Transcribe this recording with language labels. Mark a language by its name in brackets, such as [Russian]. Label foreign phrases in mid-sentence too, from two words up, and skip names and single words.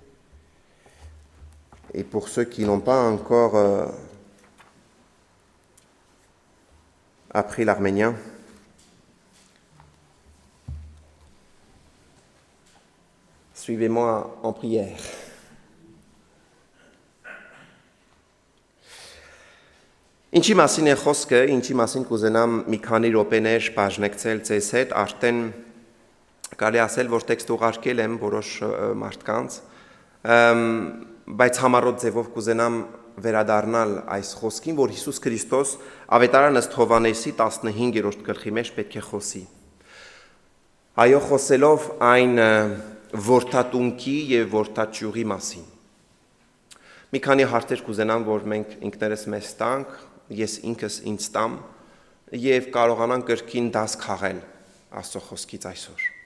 [French] Et pour ceux qui n'ont pas encore appris l'arménien, suivez-moi en prière. [Armenian] Ինչի մասին է խոսքը, ինչի մասին կուզենամ մի քանի րոպեներ բաժնեկցել ձեզ հետ, արդեն կարելի ասել, որ տեքստ ուղարկել եմ որոշ մարդկանց, բայց համառոտ ձևով կուզենամ վերադառնալ այս խոսքին, որ Հիսուս Քրիստոս ավետարան ըստ Հովհաննեսի 15-րդ գլխի մեջ պետք է խոսի։ Այո, խոսելով այն որդատունքի եւ որդաչյուղի մասին։ Մի քանի հարցեր կուզենամ, որ մենք ինքներս մեզ տանք, ես ինքս ինձ տամ եւ կարողանանք կրկին դաս քաղել Աստծո խոսքից այսօր։